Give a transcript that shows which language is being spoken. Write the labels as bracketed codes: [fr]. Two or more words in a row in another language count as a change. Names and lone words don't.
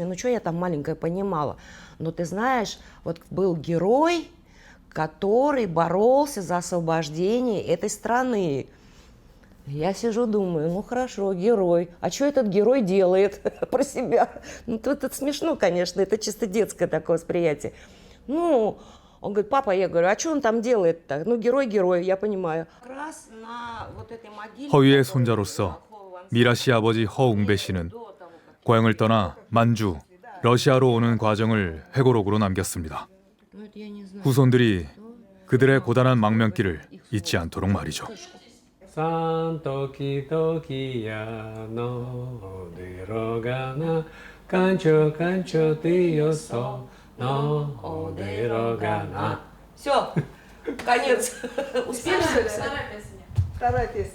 [ru] Ну, что я там маленькая понимала? Но ты знаешь, вот был герой, который боролся за освобождение этой страны. Я сижу, думаю, ну хорошо, герой. А что этот герой делает про себя? Ну, это смешно, конечно, это чисто детское такое восприятие. Ну, он говорит, папа, я говорю, а что он там делает-то? Ну, герой, я понимаю. [ko] 허위의 손자로서 미라 씨 아버지 허웅배 씨는 고향을 떠나 만주, 러시아로 오는 과정을 회고록으로 남겼습니다. 후손들이 그들의 고단한 망명길을 잊지 않도록 말이죠. [ru] Все, конец. Успели записать? Вторая песня.